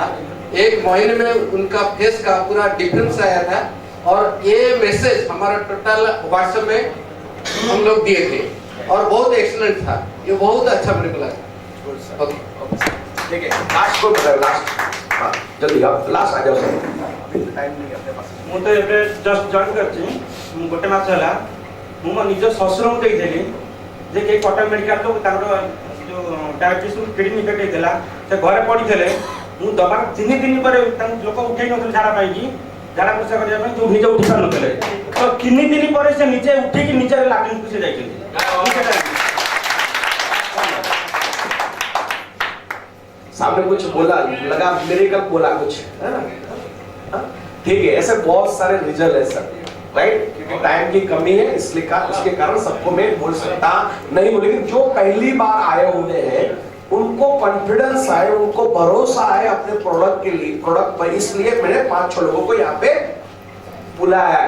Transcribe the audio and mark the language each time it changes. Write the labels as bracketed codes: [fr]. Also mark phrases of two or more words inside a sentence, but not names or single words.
[hi] 1 महीने में उनका फेस का पूरा डिफरेंस आया था और ये मैसेज हमारा टोटल व्हाट्सएप में हम लोग दिए थे और बहुत एक्सीलेंट था। ये बहुत अच्छा मेरे को लगा। ओके, ठीक है, लास्ट को बताओ। लास्ट, हाँ जल्दी आप लास्ट आ जाओ सर, अभी टाइम नहीं है अपने पास। [or] ମୁଁ ତ ଏବେ [en] just join [or] କରିଛି, ମୁଁ 1 ମାସ ହେଲା। ମୁଁ ମୋ ନିଜ ଶ୍ୱଶୁରଙ୍କୁ ଦେଇଥିଲି ଯେ କେହି କଟକ ମେଡ଼ିକାଲକୁ ତାଙ୍କର ଯେଉଁ [en] diabetes kidney effect [or] ହେଇଥିଲା, ସେ ଘରେ ପଡ଼ିଥିଲେ। ମୁଁ ଦବାର 3 ଦିନ ପରେ ତାଙ୍କୁ ଲୋକ ଉଠେଇ ନଥିଲେ ଝାଡ଼ା ପାଇଁକି, ଝାଡ଼ା ପରିସ୍ରା କରିବା ପାଇଁ, ଯେଉଁ ନିଜେ ଉଠି ପାରୁନଥିଲେ। ତ 3 ଦିନ ପରେ ସେ ନିଜେ ଉଠିକି ନିଜେ ଲାଟ୍ରିନ୍କୁ ସେ ଯାଇଛନ୍ତି। [hi] सामने कुछ बोला, लगा मिरेकल बोला कुछ, है ना? ठीक है, ऐसे बहुत सारे रिजल्ट है सर, राइट? क्योंकि टाइम की कमी है, इसलिए उसके कारण सबको मैं बोल सकता नहीं हूं, लेकिन जो पहली बार आए हुए हैं उनको कॉन्फिडेंस है, उनको भरोसा है अपने प्रोडक्ट के लिए, प्रोडक्ट पर, इसलिए मैंने 5-6 लोगों को यहाँ पे बुलाया।